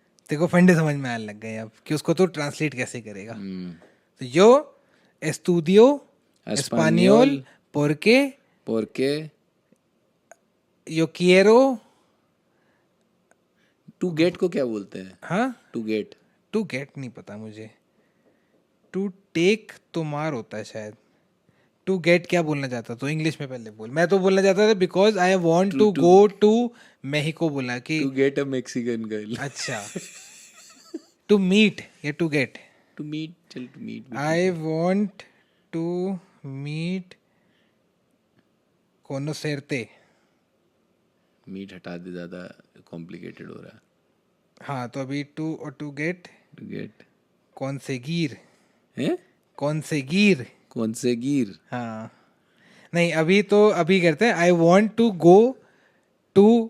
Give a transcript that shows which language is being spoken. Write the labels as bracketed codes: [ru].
[hi] देखो फंडे समझ में आने लग गए अब कि उसको तो ट्रांसलेट कैसे करेगा. [es] तो yo estudio español porque yo quiero. [hi] To get को क्या बोलते हैं? हाँ, [en] To get. [hi] टू गेट नहीं पता मुझे. टू टेक तो मार होता है शायद. टू गेट क्या बोलना चाहता तो इंग्लिश में पहले बोल. मैं तो बोलना चाहता था [en] because I want to go to [hi] मेहिको बोला कि [en] To get a Mexican girl. अच्छा. To meet या to get. To meet. चल to meet. I want to meet कोनोसेरते. [hi] Meet हटा दे, ज्यादा कॉम्प्लिकेटेड हो रहा है. हाँ, तो अभी टू और टू गेट. [en] to get [es] कॉन्सेगीर. [hi] है. [es] कॉन्सेगीर. [hi] कौन से गिर? हाँ. नहीं, अभी करते हैं. [en] I want to go to.